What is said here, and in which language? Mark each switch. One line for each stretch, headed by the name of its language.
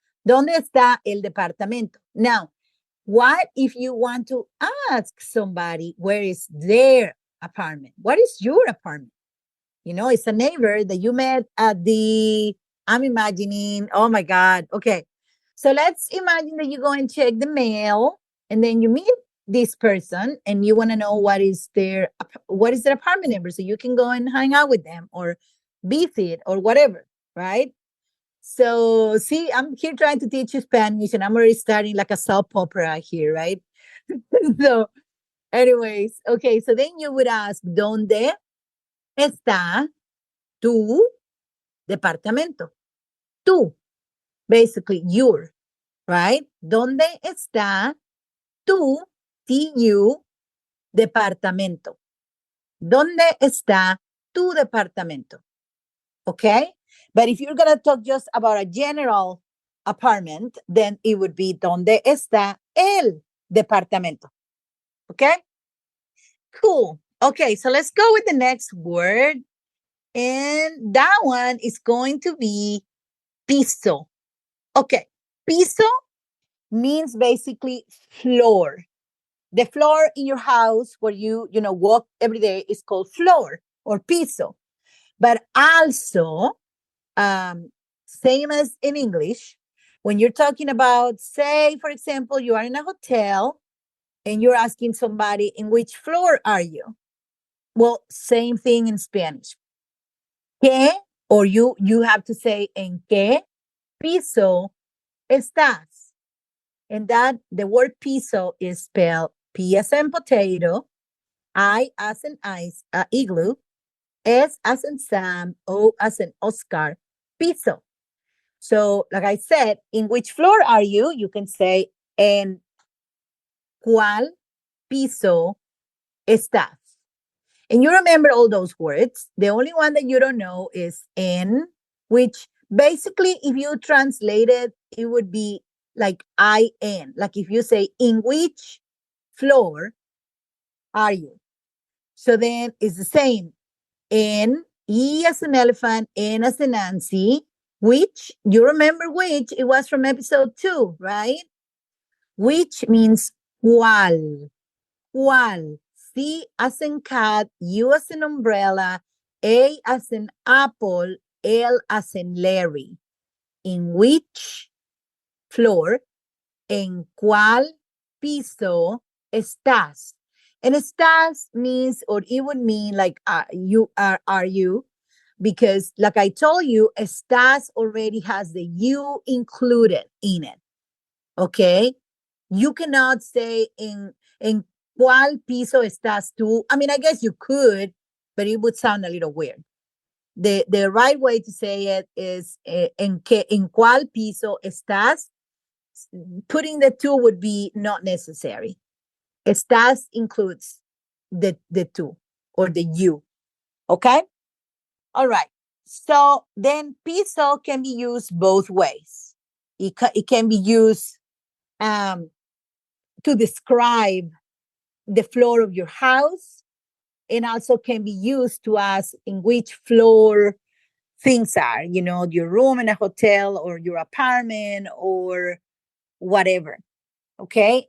Spanish: ¿Dónde está el departamento?
English: Now, what if you want to ask somebody, where is their apartment? What is your apartment? It's a neighbor that you met at I'm imagining, oh my God. Okay. So let's imagine that you go and check the mail and then you meet this person and you want to know what is their apartment number, so you can go and hang out with them or visit or whatever, right? So see, I'm here trying to teach you Spanish and I'm already starting like a soap opera here, right? So anyways, okay, so then you would ask,
Spanish: ¿dónde está tu departamento?
English: Tú, basically your, right?
Spanish: ¿Dónde está tu, tu departamento? ¿Dónde está tu departamento?
English: Okay? But if you're going to talk just about a general apartment, then it would be
Spanish: ¿dónde está el departamento?
English: Okay? Cool. Okay, so let's go with the next word. And that one is going to be piso. Okay, piso means basically floor. The floor in your house where you walk every day is called floor or piso. But also, same as in English, when you're talking about, say, for example, you are in a hotel and you're asking somebody, in which floor are you? Well, same thing in Spanish.
Spanish: ¿Qué?
English: Or you have to say,
Spanish: ¿en qué piso estás?
English: And that the word piso is spelled P as in potato, I as in igloo, S as in Sam, O as in Oscar, piso. So, like I said, in which floor are you? You can say,
Spanish: ¿en cuál piso estás?
English: And you remember all those words. The only one that you don't know is en, which basically, if you translate it, it would be like in. Like if you say, in which floor are you? So then it's the same. En, E as an elephant, N as in Nancy, which, you remember which, it was from episode 2, right? Which means cuál, cuál. C as in cat, U as in umbrella, A as in apple, L as in Larry. In which floor,
Spanish: en cuál piso estás?
English: And estás means, or it would mean like you are you? Because like I told you, estás already has the you included in it. Okay? You cannot say
Spanish: en cuál piso estás tú.
English: I mean, I guess you could, but it would sound a little weird. The right way to say it is
Spanish: en cuál piso estás.
English: Putting the two would be not necessary. Estás includes the two or the you. Okay? All right. So then piso can be used both ways. It can be used to describe the floor of your house, and also can be used to ask in which floor things are, your room in a hotel or your apartment or whatever. Okay.